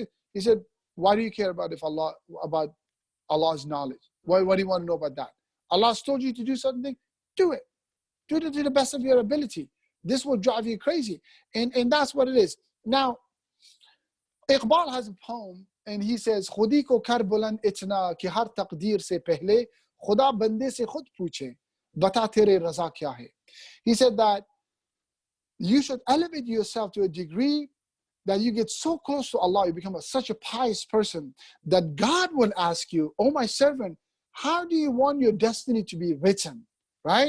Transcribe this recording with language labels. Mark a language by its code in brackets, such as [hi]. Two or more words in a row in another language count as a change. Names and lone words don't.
[en] He said, why do you care about about Allah's knowledge? What do you want to know about that? Allah's told you to do something, do it. Do it to the best of your ability. This will drive you crazy. And that's what it is. Now, Iqbal has a poem and he says, [ur] خودی کو کر بلند اتنا کہ ہر تقدیر سے پہلے خدا بندے سے خود پوچھے بتا تیرے رضا کیا ہے. [en] He said that you should elevate yourself to a degree that you get so close to Allah, you become such a pious person that God will ask you, oh my servant, how do you want your destiny to be written? Right?